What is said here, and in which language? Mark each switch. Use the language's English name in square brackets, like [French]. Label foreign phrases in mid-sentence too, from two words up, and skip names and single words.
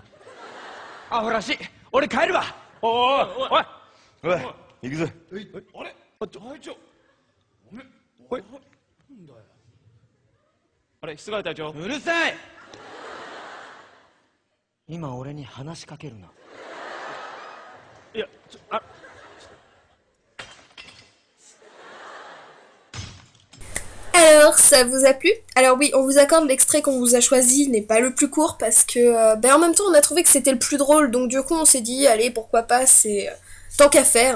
[Japanese] アホらしい。俺帰るわ。おいおいおい行くぞ。あれ隊長、おい、あれ室ヶ谷隊長。うるさい。今俺に話しかけるな。いや [French] Alors, ça vous a plu? Alors oui, on vous accorde l'extrait qu'on vous a choisi n'est pas le plus court parce que, en même temps, on a trouvé que c'était le plus drôle, donc du coup, on s'est dit, allez, pourquoi pas, c'est tant qu'à faire.